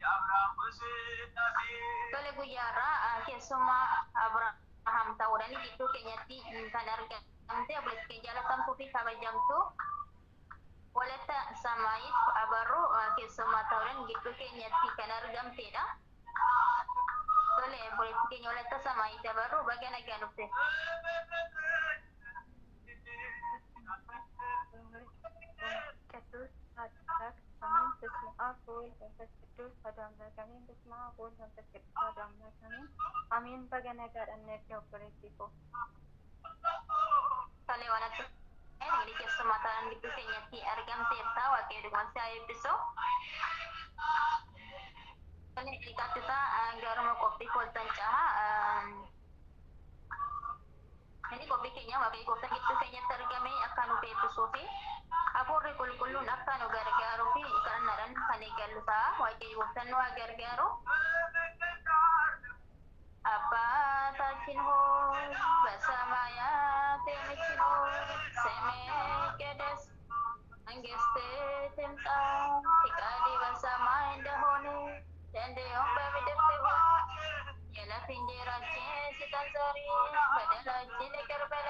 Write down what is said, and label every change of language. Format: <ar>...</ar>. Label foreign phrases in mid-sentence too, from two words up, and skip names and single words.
<om>Tole guyyaarraa keessuma Abraham ta'uudhaan gidduu keenyatti kan argamte obboleettii keenya jaalatamtuu fi kabajamtuu waletta samaayit abarru keessummaa ta'uudhaan gidduu keenyatti kan argamtedha. Tole obboleettii keenya waletta samaayit abarru baga nagaan dhufte.</om> <gez>ቅዱስ አምላክ አሜን። በስመ አብ ወወልድ ወመንፈስ ቅዱስ አሐዱ አምላክ አሜን። በስመ አብ ወወልድ ወመንፈስ ቅዱስ አሐዱ አምላክ አሜን። አሜን።</gez> <om>baga nagaadhaan eebbi obboleettii koo. Tole waletta ini keessummaa ta'an gidduu keenyatti argamteerta waaqayyo dhugumaan si haa eebbisu. Tole dhiqattisa garuma qophii koltan caha ini qophii keenya waaqayyo gooftaan gidduu keenyatti argame akka nu eebbisuu fi hafuurri qulqulluun akka nu gargaaruu fi kadhannaadhaan kan eegallu ta'a. Waaqayyo gooftaan nu haa gargaaru.</om> <am>አባታችን ሆይ በሰማያት የምትኖር ስምህ ይቀደስ፣ መንግስትህ ትምጣ፣ ፈቃድህ በሰማይ እንደሆነች እንዲሁም በምድር ትሁን። የዕለት እንጀራችንን ስጠን ዛሬ፣ በደላችንን ይቅር በለን</am>